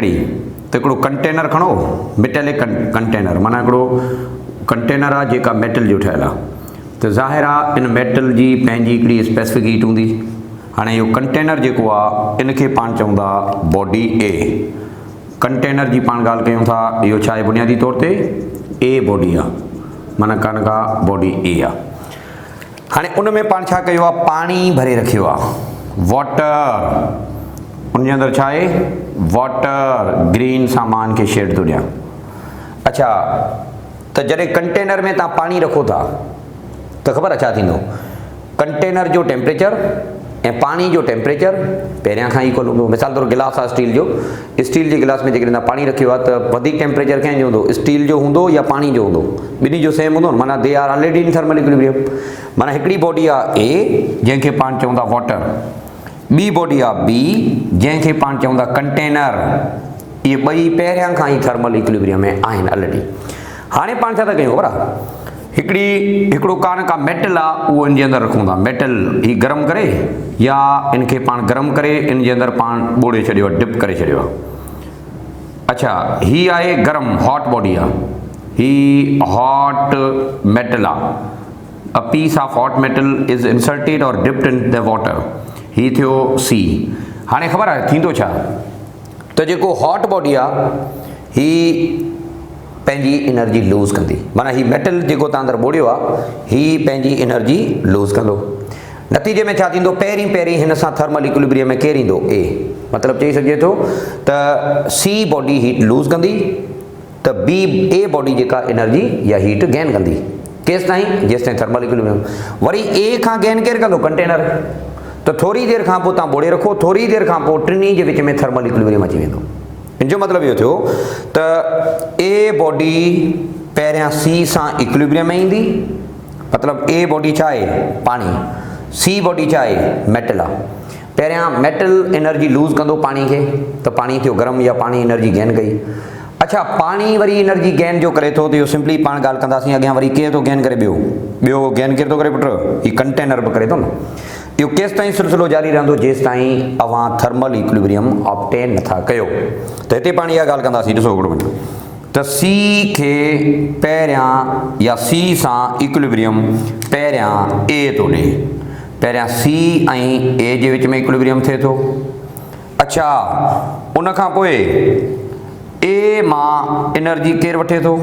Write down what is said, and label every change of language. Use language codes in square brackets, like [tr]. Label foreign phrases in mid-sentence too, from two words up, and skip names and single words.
[sd] कहिड़ी, त हिकिड़ो कंटेनर खणो, [en] metallic container, [sd] माना हिकिड़ो कंटेनर आहे जेका मेटल जो ठहियलु आहे। त ज़ाहिर आहे इन मेटल जी पंहिंजी हिकिड़ी [en] specific heat [sd] हूंदी। हाणे इहो कंटेनर जेको आहे इनखे पाण चऊं था बॉडी ए। कंटेनर जी पाण ॻाल्हि कयूं था, इहो छा आहे बुनियादी तौर ते ए बॉडी आहे, माना कान का बॉडी ए आहे। हाणे उन में पाण छा कयो आहे, पाणी भरे रखियो आहे, वाटर। उनजे अंदरि छा आहे, वाटर, ग्रीन सामान खे शेड थो ॾियां। अच्छा, त जॾहिं कंटेनर में तव्हां पाणी रखो था त ख़बर आहे छा थींदो, कंटेनर जो टेम्परेचर ऐं पाणी जो टेम्परेचर पहिरियां खां इक्वल हूंदो। मिसाल तौरु गिलास आहे स्टील जो, स्टील जे गिलास में जेकॾहिं तव्हां पाणी रखियो आहे त वधीक टेम्परेचर कंहिंजो हूंदो, स्टील जो हूंदो या पाणी जो हूंदो, ॿिन्ही जो सेम हूंदो न, माना [en] they are already in thermal equilibrium. [sd] माना हिकिड़ी बॉडी आहे ए जंहिंखे पाण चऊं था वाटर, ॿी बॉडी आहे बी जंहिंखे पाण चऊं था कंटेनर। इहे ॿई पहिरियां खां ई [en] thermal equilibrium [sd] में आहिनि ऑलरेडी। हाणे पाण छा था कयूं ख़बर आहे, हिकिड़ो कान का मेटल आहे उहो इनजे अंदरि रखूं था। मेटल ही गरम करे या इनखे पाण गरम करे इनजे अंदरि पाण ॿोड़े छॾियो आहे, डिप करे छॾियो आहे। अच्छा, ही आहे गरम, [en] hot body [sd] आहे, ही [en] hot metal [sd] आहे। [en] a piece of hot metal is inserted or dipped in the water. [sd] ही थियो सी। हाणे ख़बर आहे थींदो छा, त जेको [en] hot body [sd] आहे ही पंहिंजी [en] energy lose [sd] कंदी, माना ही मेटल जेको तव्हां अंदरि ॿोड़ियो आहे ही पंहिंजी [en] energy lose [sd] कंदो। नतीजे में छा थींदो, पहिरीं हिन सां [en] thermal equilibrium [sd] में केरु ईंदो, ए। मतिलबु चई सघिजे थो त [en] C body heat lose [sd] कंदी, त बी ए बॉडी जेका एनर्जी या [en] heat gain [sd] कंदी। केसि ताईं, जेसि ताईं [en] thermal equilibrium. [sd] वरी ए खां गेन केरु कंदो, कंटेनर। त थोरी देरि खां पोइ तव्हां ॿोड़े रखो, थोरी देरि खां पोइ टिनी जे विच में [en] thermal equilibrium [sd] अची वेंदो। इन जो मतिलबु इहो थियो त ए बॉडी पहिरियां सी सां इक्विलिब्रियम में ईंदी, मतिलबु ए बॉडी छा आहे, पाणी। सी बॉडी छा आहे, मेटल आहे। पहिरियां मेटल [en] energy lose [sd] कंदो पाणी खे, त पाणी थियो गरम या पाणी [en] energy gain [sd] कई। अच्छा, पाणी वरी [en] energy gain [sd] जो करे थो, त इहो सिंपली पाण ॻाल्हि कंदासीं अॻियां वरी केरु थो गेन करे, ॿियो गेन केरु थो करे पुटु, ही कंटेनर बि करे थो न। इहो केसि ताईं सिलसिलो जारी रहंदो, जेसि ताईं अव्हां [en] thermal equilibrium obtain [sd] नथा कयो। त हिते पाण इहा ॻाल्हि कंदासीं, ॾिसो हिकिड़ो मिनट, त सी खे पहिरियां या सी सां इक्विलिब्रियम पहिरियां ए थो ॾे, पहिरियां C ऐं A जे विच में इक्विलिब्रियम थिए थो। अच्छा, उन खां पोइ A मां एनर्जी केरु वठे थो?